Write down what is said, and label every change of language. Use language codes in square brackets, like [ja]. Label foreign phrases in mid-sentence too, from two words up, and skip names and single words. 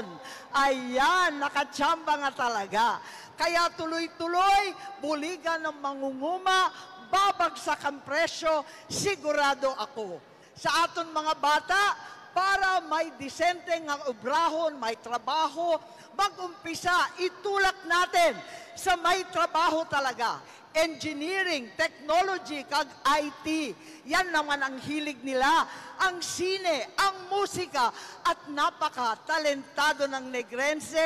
[tl] Ayan, nakatsamba nga talaga. Kaya tuloy-tuloy, buligan ng mangunguma, babagsak ang presyo, sigurado ako. [hil] Sa aton mga bata, para may disente nga obrahon, may trabaho, mag-umpisa, [tl] itulak natin sa may trabaho talaga. [en] Engineering, technology, kag IT. [tl] Yan naman ang hilig nila. Ang sine, ang musika, at napaka-talentado ng Negrense.